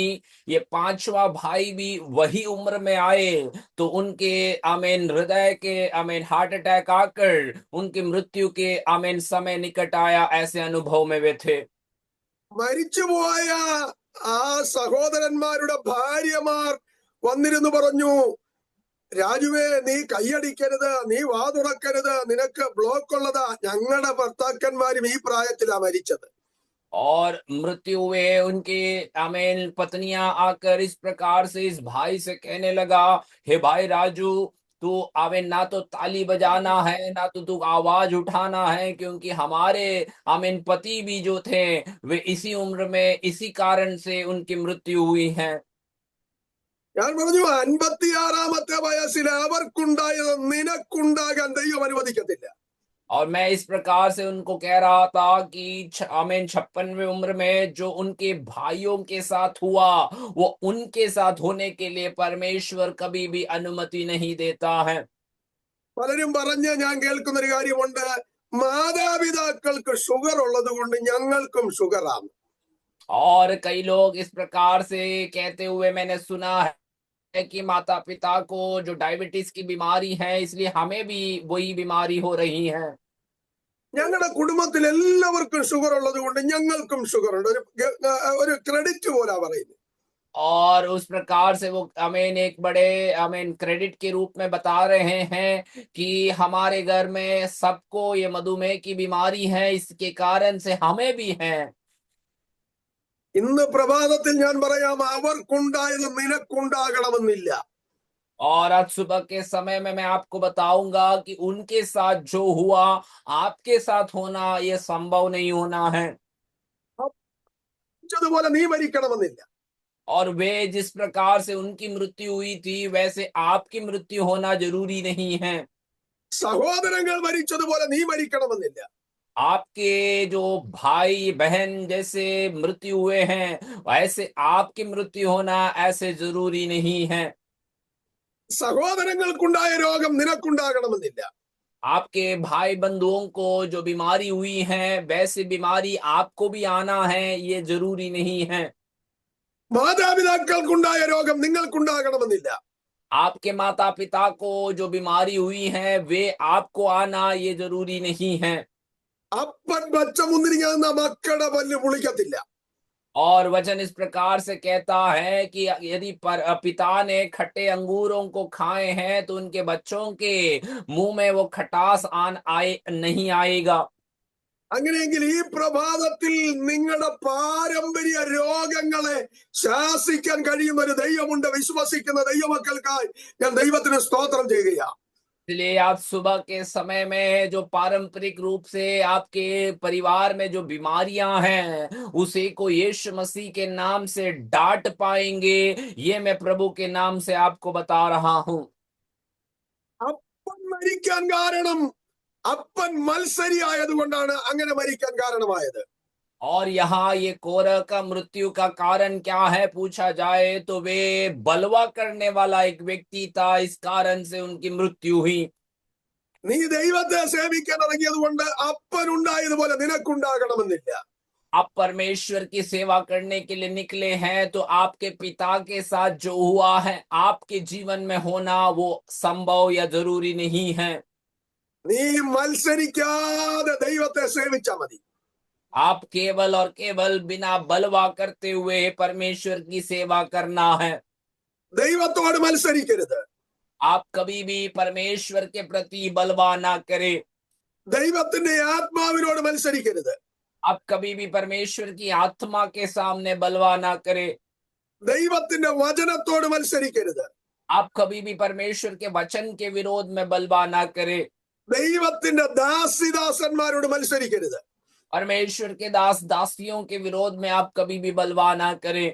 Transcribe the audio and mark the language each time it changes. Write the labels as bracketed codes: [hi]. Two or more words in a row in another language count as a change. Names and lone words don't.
[hi] ये 5वां भाई भी वही उम्र में आए तो उनके आमीन हृदय के आमीन [en] heart attack [hi] आकर उनकी मृत्यु के आमीन समय निकट आया, ऐसे अनुभव में वे थे। [ml] മരിച്ചുപോയ ആ സഹോദരന്മാരുടെ ഭാര്യമാർ വന്നിരുന്നു പറഞ്ഞു, രാജുവേ നീ കൈയടിക്കരുത്, നീ വാ തുറക്കരുത്, നിനക്ക് ബ്ലോക്ക് ഉള്ളതാ. ഞങ്ങളുടെ ഭർത്താക്കന്മാരും ഈ പ്രായത്തിലാ മരിച്ചത്. [hi] और मृत्यु हुए उनके आमीन पत्नियां आकर इस प्रकार से इस भाई से कहने लगा, हे भाई राजू, तू आमीन ना तो ताली बजाना है ना तो तू आवाज उठाना है, क्योंकि हमारे आमीन पति भी जो थे वे इसी उम्र में इसी कारण से उनकी मृत्यु हुई है। [ml] ഞാൻ പറഞ്ഞു 56-ാമത്തെ വയസ്സിൽ അവർക്കുണ്ടായത് നിനക്കുണ്ടാകാൻ ദൈവം അനുവദിക്കത്തില്ല. [hi] और मैं इस प्रकार से उनको कह रहा था कि आमीन 56वें उम्र में जो उनके भाइयों के साथ हुआ वो उनके साथ होने के लिए परमेश्वर कभी भी अनुमति नहीं देता है। [ml] പലരും പറഞ്ഞ് ഞാൻ കേൾക്കുന്നൊരു കാര്യമുണ്ട്, മാതാപിതാക്കൾക്ക് ഷുഗർ ഉള്ളത് കൊണ്ട് ഞങ്ങൾക്കും ഷുഗറാണ്. [hi] और कई लोग इस प्रकार से कहते हुए मैंने सुना है कि माता पिता को जो डायबिटीज की बीमारी है इसलिए हमें भी वही बीमारी हो रही है। [ml] ഞങ്ങളുടെ കുടുംബത്തിൽ എല്ലാവർക്കും ഷുഗർ ഉള്ളത് കൊണ്ട് ഞങ്ങൾക്കും ഷുഗർ ഉണ്ട്. ഒരു ക്രെഡിറ്റ് പോലാ പറയുന്നത്. [hi] और उस प्रकार से वो हमें एक बड़े हमें क्रेडिट के रूप में बता रहे हैं कि हमारे घर में सबको ये मधुमेह की बीमारी है, इसके कारण से हमें भी है। [ml] ഇന്ന് പ്രഭാതത്തിൽ ഞാൻ പറയാം, അവർക്കുണ്ടായത് നിനക്കുണ്ടാകണമെന്നില്ല. [hi] और आज सुबह के समय में मैं आपको बताऊंगा कि उनके साथ जो हुआ आपके साथ होना ये संभव नहीं होना है। [ml] അതുപോലെ നീ മരിക്കണമെന്നില്ല. [hi] और वे जिस प्रकार से उनकी मृत्यु हुई थी वैसे आपकी मृत्यु होना जरूरी नहीं है। [ml] സഹോദരങ്ങൾ മരിച്ചതുപോലെ നീ മരിക്കണമെന്നില്ല. [hi] आपके जो भाई बहन जैसे मृत्यु हुए हैं वैसे आपकी मृत्यु होना ऐसे जरूरी नहीं है। [ml] സഹോദരങ്ങൾക്കുണ്ടായ രോഗം നിനക്കുണ്ടാകണമെന്നില്ല. [hi] आपके भाई बंधुओं को जो बीमारी हुई है वैसे बीमारी आपको भी आना है ये जरूरी नहीं है। [ml] മാതാപിതാക്കൾക്കുണ്ടായ രോഗം നിങ്ങൾക്കുണ്ടാകണമെന്നില്ല. [hi] आपके माता पिता को जो बीमारी हुई है वे आपको आना ये जरूरी नहीं है। [ml] അപ്പൻ പച്ച മുന്തിരിങ്ങ എന്ന മക്കളുടെ പല്ല് പുളിക്കത്തില്ല. [hi] और वचन इस प्रकार से कहता है कि यदि पिता ने खट्टे अंगूरों को खाए हैं तो उनके बच्चों के मुंह में वो खटास आन आए नहीं आएगा। [ml] അങ്ങനെയെങ്കിൽ ഈ പ്രഭാതത്തിൽ നിങ്ങളുടെ പാരമ്പര്യ രോഗങ്ങളെ ശാസിക്കാൻ കഴിയുന്ന ഒരു ദൈവമുണ്ട്. വിശ്വസിക്കുന്ന ദൈവമക്കൾക്കായി ഞാൻ ദൈവത്തിന് സ്തോത്രം ചെയ്യുകയാണ്. [hi] इसलिए आप सुबह के समय में जो पारंपरिक रूप से आपके परिवार में जो बीमारियां हैं उसे को यीशु मसीह के नाम से डांट पाएंगे, ये मैं प्रभु के नाम से आपको बता रहा हूं। [ml] അപ്പൻ മരിക്കാൻ കാരണം അപ്പൻ മത്സരി ആയതുകൊണ്ടാണ് അങ്ങനെ മരിക്കാൻ കാരണമായത്. [hi] और यहाँ ये कोरह का मृत्यु का कारण क्या है पूछा जाए तो वे बलवा करने वाला एक व्यक्ति था, इस कारण से उनकी मृत्यु हुई। [ml] നീ ദൈവത്തെ സേവിക്കാൻ ഇറങ്ങിയത് കൊണ്ട് അപ്പൻ ഉണ്ടായതുപോലെ നിനക്കുണ്ടാകണമെന്നില്ല. [hi] आप परमेश्वर की सेवा करने के लिए निकले हैं तो आपके पिता के साथ जो हुआ है आपके जीवन में होना वो संभव या जरूरी नहीं है। [ml] നീ മത്സരിക്കാതെ ദൈവത്തെ സേവിച്ചാ മതി. [hi] आप केवल और केवल बिना बलवा करते हुए परमेश्वर की सेवा करना है। [ml] ദൈവത്തോട് മത്സരിക്കരുത്. [hi] आप कभी भी परमेश्वर के प्रति बलवा ना करें। [ml] ദൈവത്തിന്റെ ആത്മാവിനോട് മത്സരിക്കരുത്. [hi] आप कभी भी परमेश्वर की आत्मा के सामने बलवा ना करें। [ml] ദൈവത്തിന്റെ വചനത്തോട് മത്സരിക്കരുത്. [hi] आप कभी भी परमेश्वर के वचन के विरोध में बलवा ना करें। [ml] ദൈവത്തിന്റെ ദാസിദാസന്മാരോട് മത്സരിക്കരുത്. [hi] परमेश्वर के दास दासियों के विरोध में आप कभी भी बलवा ना करें।